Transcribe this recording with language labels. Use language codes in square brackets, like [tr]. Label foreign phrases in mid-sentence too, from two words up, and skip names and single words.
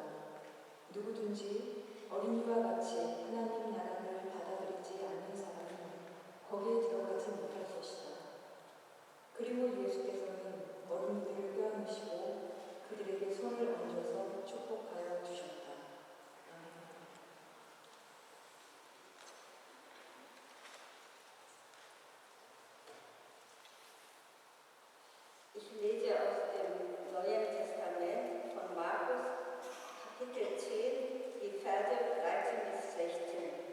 [ko] 누구든지 어린이와 같이 하나님 나라를 받아들이지 않는 사람은 거기에 들어가지 못할 것이다. 그리고 예수께서는 어린이들을 껴안으시고 그들에게 손을 얹어서 축복하여 주셨다. [de] Ich lese aus dem Neuen Testament von Markus, Kapitel 10, die Verse 13 bis 16.